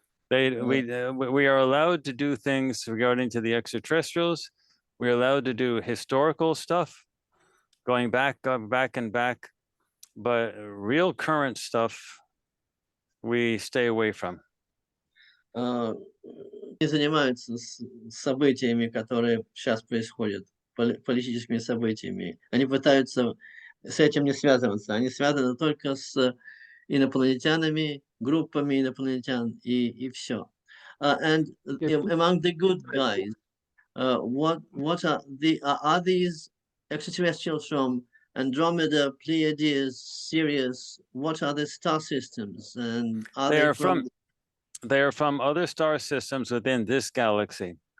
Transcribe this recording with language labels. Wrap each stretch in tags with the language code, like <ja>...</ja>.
<en>We are allowed to do things regarding to the extraterrestrials. We're allowed to do historical stuff, going back and back, but real current stuff, we stay away from.</en> <ru>Не занимаются событиями, которые сейчас происходят, политическими событиями. Они пытаются с этим не связываться. Они связаны только с инопланетянами, группами инопланетян и все.</ru> <en>And among the good guys, what are these extraterrestrials from Andromeda, Pleiades, Sirius? What are the star systems? And are they are from other star systems within this galaxy.</en>